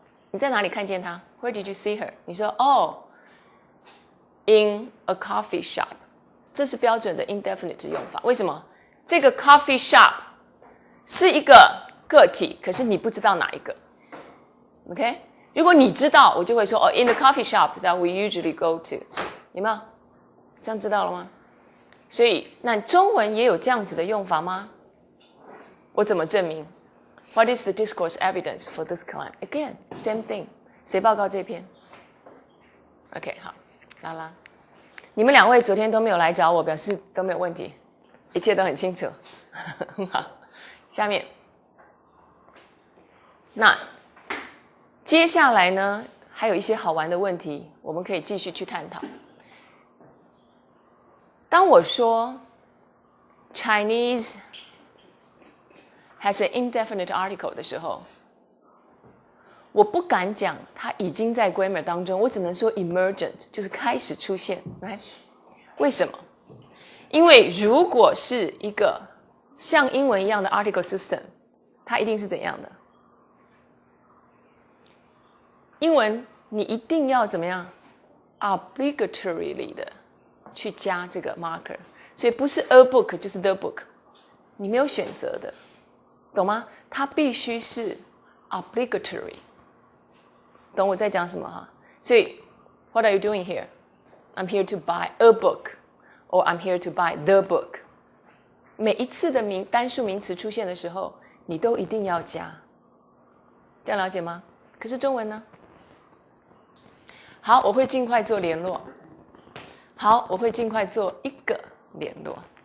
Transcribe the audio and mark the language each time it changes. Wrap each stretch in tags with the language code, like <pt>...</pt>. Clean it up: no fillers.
<zh>你在哪里看见她 ？</zh> <en>Where did you see her？</en> <zh>你说哦。</zh> <en>In a coffee shop，</en> <zh>这是标准的 indefinite 用法。为什么？这个 coffee shop 是一个个体，可是你不知道哪一个。 OK？如果你知道，我就会说哦 ，</zh> <en>in the coffee shop that we usually go to，</en> <zh>有没有？这样知道了吗？所以，那中文也有这样子的用法吗？我怎么证明</zh> <en>？What is the discourse evidence for this claim? Again, same thing。</en> <zh>谁报告这篇 ？OK， 好。拉拉，你们2位昨天都没有来找我，表示都没有问题，一切都很清楚，很好。下面，那接下来呢，还有一些好玩的问题，我们可以继续去探讨。当我说</zh> <en>Chinese has an indefinite article</en> <zh>的时候，我不敢讲它已经在 grammar 当中，我只能说 emergent， 就是开始出现 ，right？ 为什么？因为如果是一个像英文一样的 article system， 它一定是怎样的？英文你一定要怎么样 ？obligatorily 的去加这个 marker， 所以不是</zh> <en>a book</en> <zh>就是</zh> <en>the book，</en> <zh>你没有选择的，懂吗？它必须是 obligatory。懂我在讲什么哈？所以</zh> <en>What are you doing here? I'm here to buy a book, or I'm here to buy the book.</en> <zh>每一次的单数名词出现的时候，你都一定要加，这样了解吗？可是中文呢？好，我会尽快做联络。好，我会尽快做一个联络。</zh>